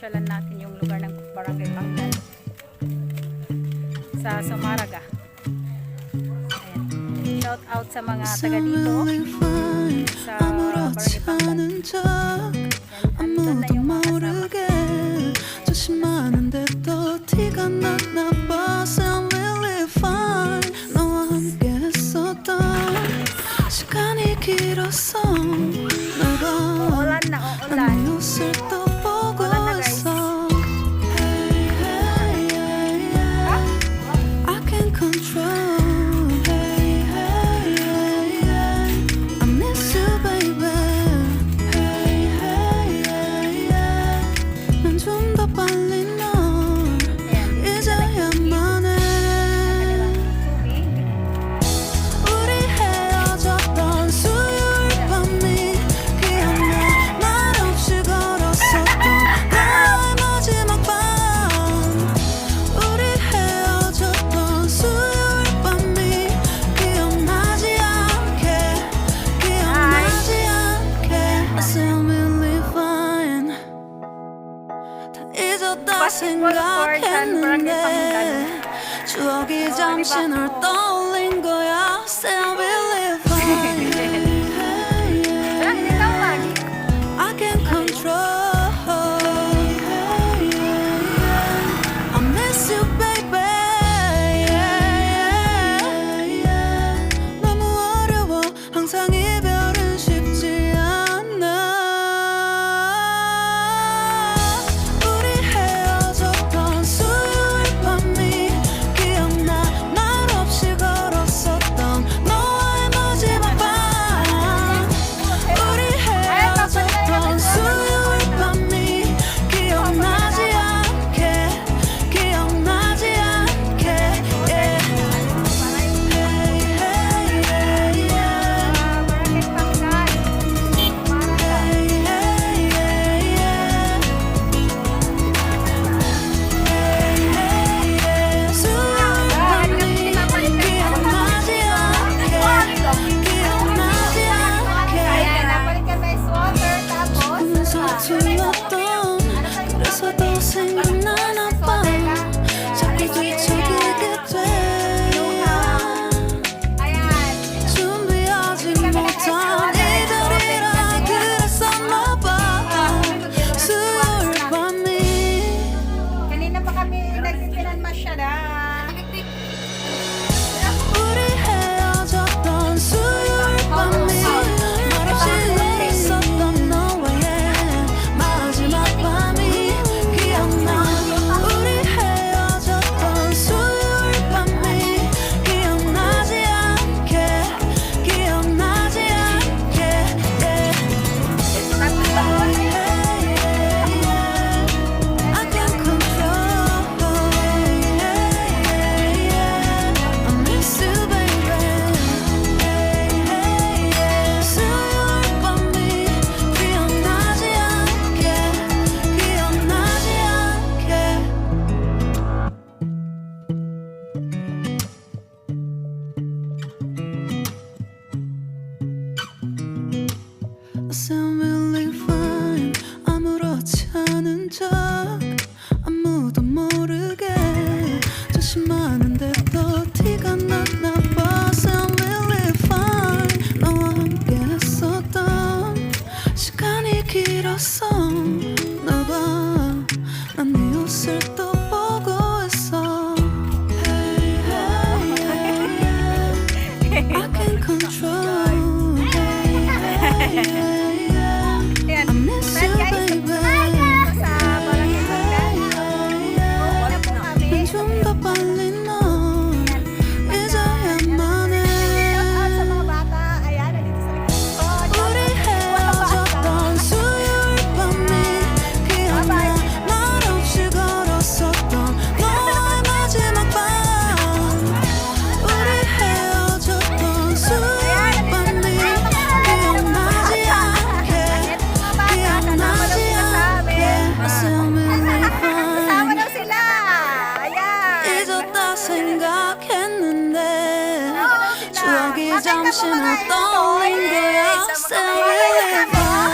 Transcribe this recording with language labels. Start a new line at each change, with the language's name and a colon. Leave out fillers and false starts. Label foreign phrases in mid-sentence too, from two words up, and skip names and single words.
Filipino: natin yung lugar ng Barangay Pangdan sa Zumarraga. Ayan.
English: Shout out
Filipino: sa mga taga dito sa Barangay Pangdan.
Korean: 아무도 모르게 조심하는데 또 티가 났나 봐.
English: I'm really fine.
Korean: 너와 함께 했었던 시간이 길었어. 너가
Filipino: Uulan na, uulan.
Korean: 내 옷을 또 보고
Filipino: Uulan na, guys.
Korean: 있어.
English: Hey, hey, yeah, yeah. I can't control. Hey, hey, yeah, yeah. I miss you, baby. Hey, hey, yeah, yeah.
Korean: 난 좀 더 빨리 널 잊어야만 해. 우리 헤어졌던 수요일 밤이 기억나. 말없이 걸었었던 나의 마지막 밤. 우리 헤어졌던 수요일 밤이 기억나지 않게.
English: I say I'm really fine.
Korean: 다 잊었다
English: Basketball court and Barangay
Korean: 생각했는데 추억이 잠시 널 떠올린 거야.
English: Say I'm really fine.
Filipino: Wala, hindi tao lagi.
English: I can't control. I miss you, baby.
Korean: 너무 어려워. 항상 이별은 쉽지 않아. 우리 헤어졌던 수요일 밤이 기억나. 말없이 걸었었던 너와의 마지막 밤. 우리 헤어졌던 수요일 밤이 기억나지 않게. 기억나지 않게.
English: Yeah. Hey, hey, yeah, yeah. Barangay Pangdan. Zumarraga. Hey, hey, yeah, yeah. Hey, hey, yeah.
Korean: 수요일 밤이 기억나지 않게. 기억나지 않게.
Filipino: Ayan, napalit ka na swatter, tapos
Korean: 서툴렀던 그래서 더 생각나나 봐. 자꾸 뒤척이게 돼.
Filipino: ayan.
Korean: 준비하지 못한 이별이라 그랬었나 봐. 수요일 밤이
Filipino: Kanina pa kami nagpipinan masyada.
Korean: 우리 헤어졌던 수요일 밤이 말없이 있었던 너와의 마지막 밤이 기억나. 우리 헤어졌던 수요일 밤이 기억나지 않게. 기억나지 않게.
English: Yeah. I can't control. I miss you, baby.
Korean: 수요일 밤이 기억나지 않게. 기억나지 않게.
English: I sound really fine.
Korean: 아무렇지 않은 척 아무도 모르게 조심하는데 또 티가 났나 봐.
English: Sound really fine.
Korean: 너와 함께 했었던 시간이 길었어. 너봐 난 네 옷을 또 보고 있어.
English: Hey, hey, yeah, yeah. I can't control. Hey, hey, yeah, yeah.
Filipino: Ayan.
English: I miss you,
Filipino: Ayan, guys.
English: baby.
Filipino: Sa Barangay Pangdan. Wala po kami.
Korean: 좀 더 빨리 널 잊어야만 해.
English: Shout out
Filipino: sa mga bata. Ayan, nandito sa likod ko.
Korean: 우리 헤어졌던 수요일 밤이 기억나. 말없이 걸었었던 너와의 마지막 밤. 우리 헤어졌던 수요일 밤이 기억나지 않게. 기억나지 않게.
English: I say I'm really
Filipino: Kasama
English: fine.
Filipino: daw sila. Ayan.
Korean: 잊었다 생각했는데
Filipino: Kasama daw sila.
Korean: 추억이
Filipino: Bakit ka
Korean: 잠시 널
Filipino: bumagayin
Korean: 떠올린
Filipino: doon?
Korean: 거야.
Filipino: Sama ka
English: Say
Filipino: ba?
English: really